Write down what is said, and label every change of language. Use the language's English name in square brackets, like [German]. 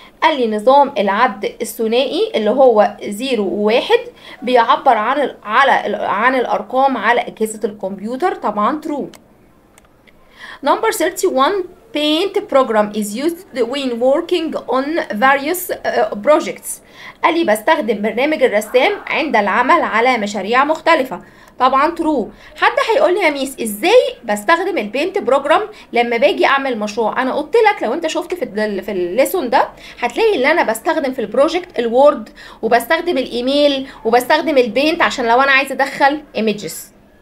[Arabic] قال لي نظام العد الثنائي اللي هو 0 و1 بيعبر عن الأرقام على أجهزة الكمبيوتر. طبعا true. [English] Number 31 paint program is used when working on various projects. [Arabic] قال لي بستخدم برنامج الرسام عند العمل على مشاريع مختلفة. طبعا true. حد هيقول لي يا ميس ازاي بستخدم البينت بروجرام لما باجي اعمل مشروع؟ انا قلت لك لو انت شفت في الليسون ده هتلاقي ان انا بستخدم في البروجكت الوورد وبستخدم الايميل وبستخدم البينت عشان لو انا عايزه ادخل ايميجز.